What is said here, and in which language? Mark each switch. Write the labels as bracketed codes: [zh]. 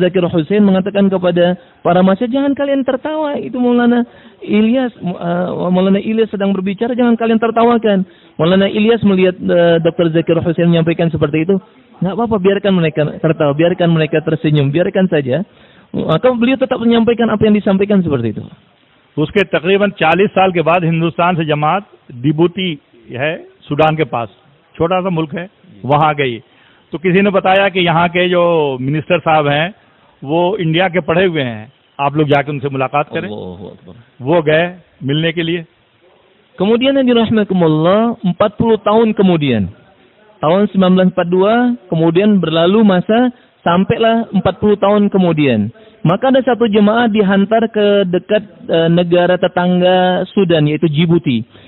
[id] Zakir Hussain mengatakan kepada para mahasiswa, jangan kalian tertawa, itu Maulana Ilyas sedang berbicara, jangan kalian tertawakan. Maulana Ilyas melihat Dr. Zakir Hussain menyampaikan seperti itu, nggak apa-apa, biarkan mereka tertawa, biarkan mereka tersenyum, biarkan saja. Maka beliau tetap menyampaikan apa yang disampaikan seperti itu. [hi] उसके तकरीबन 40 साल के बाद हिंदुस्तान से जमात डिबूटी है, Sudan के पास, छोटा सा मुल्क है, वहां गई। तो किसी ने बताया कि यहाँ के जो मिनिस्टर साहब हैं वो इंडिया के पढ़े हुए हैं, आप लोग जाके उनसे मुलाकात करें। वो गए मिलने के लिए। [id] Kemudian yang dirahmatullah, 40 tahun kemudian, tahun 1942, kemudian berlalu masa, sampailah 40 tahun kemudian. Maka ada satu jemaah dihantar ke dekat negara tetangga Sudan, yaitu Djibouti.